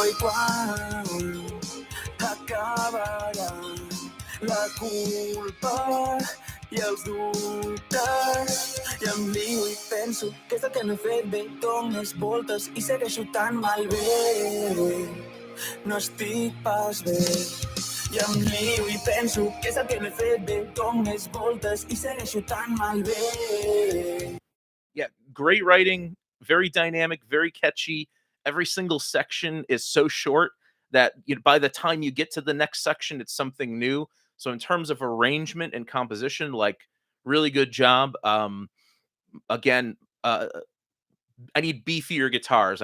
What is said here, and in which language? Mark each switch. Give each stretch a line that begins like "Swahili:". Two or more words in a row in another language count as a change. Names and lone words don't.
Catalan: I quan acabarà la culpa i els dubtes i em lio i penso que és el que no he fet bé. Dones voltes i segueixo tan malbé, no estic pas bé. I em lio i penso que és el que no he fet bé. Dones voltes i segueixo tan malbé.
English: Yeah, great writing, very dynamic, very catchy. Every single section is so short that by the time you get to the next section, it's something new. So in terms of arrangement and composition, like really good job. Again, I need beefier guitars.